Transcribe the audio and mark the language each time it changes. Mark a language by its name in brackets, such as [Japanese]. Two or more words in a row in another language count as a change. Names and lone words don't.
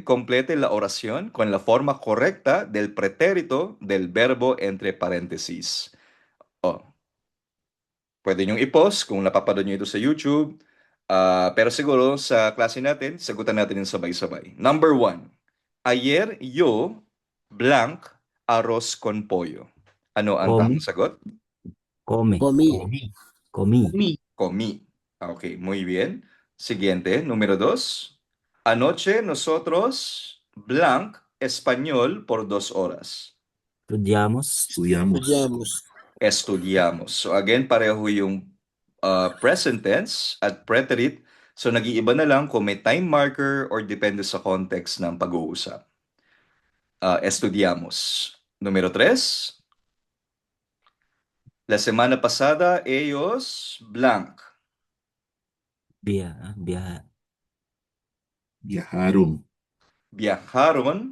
[Spanish] Complete la oración con la forma correcta del pretérito del verbo entre paréntesis. [Filipino] Oh, pwede nyong i-pause kung napapanood nyo ito sa YouTube. Pero siguro sa klase natin, sagutan natin yung sabay-sabay. [English] Number 1. [Spanish] Ayer yo blank arroz con pollo. [Filipino] Ano ang tamang [Spanish] Come, [Filipino] sagot? [Spanish] come, Comí. comí. Comí. Ok, muy bien. Siguiente, número 2. Anoche nosotros blank español por 2 horas. Estudiamos, Estudiamos. Estudiamos. [English] So again, [Filipino] pareho yung [English] present tense [Filipino] at preterite. So nag-iiba na lang kung may [English] time marker [Filipino] or depende sa context ng pag-uusap. [Spanish] Estudiamos. Número 3. La semana pasada ellos blank viaja, Viajaron. viajaron